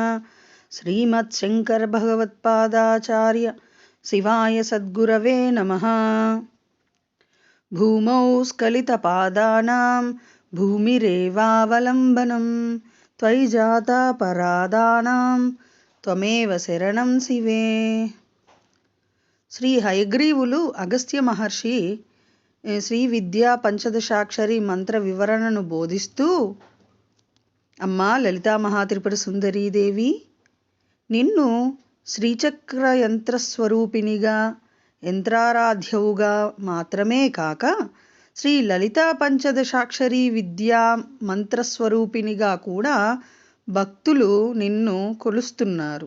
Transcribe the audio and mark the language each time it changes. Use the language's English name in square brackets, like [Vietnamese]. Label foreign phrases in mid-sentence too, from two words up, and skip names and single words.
[Sanskrit] श्रीमत्शङ्करभगवत्पादाचार्य शिवाय सद्गुरवे नमः। भूमौ स्खलितपादानां भूमिरेवावलम्बनं त्वयि जातापराधानां त्वमेव शरणं शिवे. [Telugu] శ్రీ హయగ్రీవులు అగస్త్య మహర్షి శ్రీ విద్యా పంచదశాక్షరి మంత్ర వివరణను బోధిస్తూ, అమ్మా లలితా మహాత్రిపుర సుందరీదేవి, నిన్ను శ్రీచక్ర యంత్రస్వరూపిణిగా, యంత్రారాధ్యవుగా మాత్రమే కాక శ్రీ లలితా పంచదశాక్షరి విద్యా మంత్రస్వరూపిణిగా కూడా భక్తులు నిన్ను కొలుస్తున్నారు.